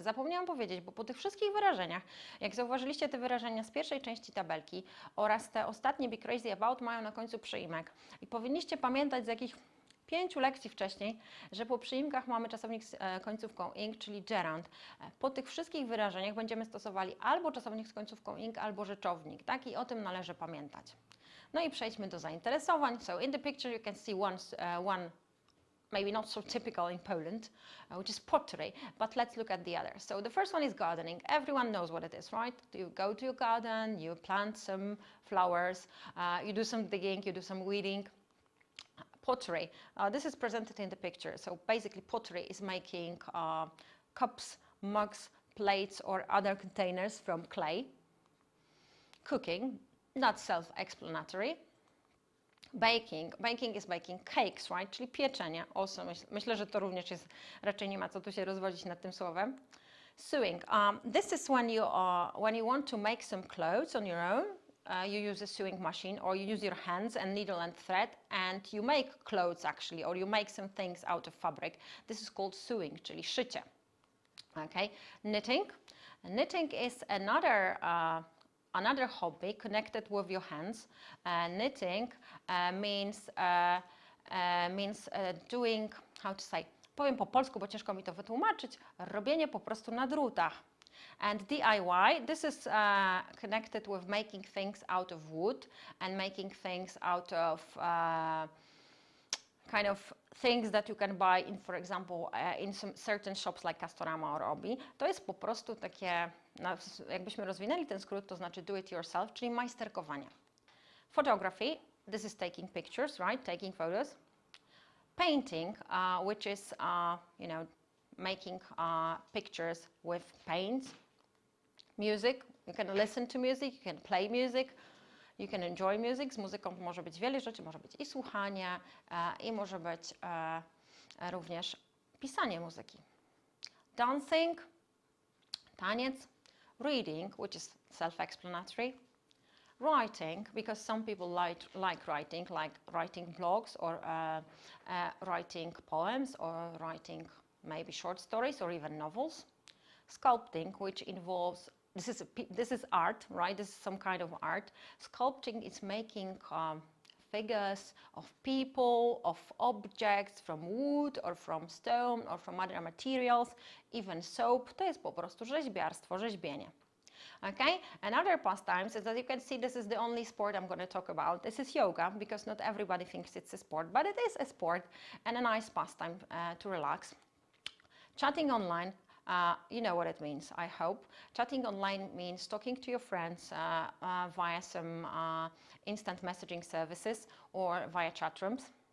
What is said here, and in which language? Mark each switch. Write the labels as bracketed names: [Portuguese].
[Polish] Zapomniałam powiedzieć, bo po tych wszystkich wyrażeniach, jak zauważyliście te wyrażenia z pierwszej części tabelki oraz te ostatnie [English] be crazy about [Polish] mają na końcu przyimek. I powinniście pamiętać z jakich 5 lekcji wcześniej, że po przyimkach mamy czasownik z końcówką ing, czyli gerund. Po tych wszystkich wyrażeniach będziemy stosowali albo czasownik z końcówką ing, albo rzeczownik, tak? I o tym należy pamiętać. No i przejdźmy do zainteresowań. [English] So in the picture you can see one maybe not so typical in Poland, which is pottery, but let's look at the others. So the first one is gardening. Everyone knows what it is, right? You go to your garden, you plant some flowers, you do some digging, you do some weeding. Pottery. This is presented in the picture. So basically pottery is making cups, mugs, plates or other containers from clay. Cooking, not self-explanatory. Baking. Baking is baking cakes, right? [Polish] Czyli pieczenie. Also, myślę, że to również jest, raczej nie ma co tu się rozwodzić nad tym słowem. [English] Sewing. This is when you want to make some clothes on your own. You use a sewing machine or you use your hands and needle and thread and you make clothes actually or you make some things out of fabric. This is called sewing, [Polish] czyli szycie. [English] Okay. Knitting. Knitting is another hobby connected with your hands. Knitting means doing, how to say, [Polish] powiem po polsku, bo ciężko mi to wytłumaczyć, robienie po prostu na drutach. [English] And DIY, this is connected with making things out of wood and making things out of kind of things that you can buy in, for example, in some certain shops like Castorama or Hobby. [Polish] To jest po prostu takie, jakbyśmy rozwinęli ten skrót, to znaczy [English] do it yourself, [Polish] czyli majsterkowanie. [English] Photography, this is taking pictures, right? Taking photos. Painting, which is, you know, making pictures with paint. Music, you can listen to music, you can play music, you can enjoy music. [Polish] Z muzyką może być wiele rzeczy, może być i słuchanie, i może być również pisanie muzyki. [English] Dancing, taniec. Reading, which is self-explanatory. Writing, because some people like writing blogs or writing poems or writing maybe short stories or even novels. Sculpting, which involves, this is art, right? This is some kind of art. Sculpting is making figures of people, of objects from wood or from stone or from other materials, even soap. [Polish] To jest po prostu rzeźbiarstwo, rzeźbienie. [English] Okay, and other pastimes is that you can see this is the only sport I'm going to talk about. This is yoga, because not everybody thinks it's a sport, but it is a sport and a nice pastime to relax. Chatting online, you know what it means, I hope. Chatting online means talking to your friends via some instant messaging services or via chat rooms.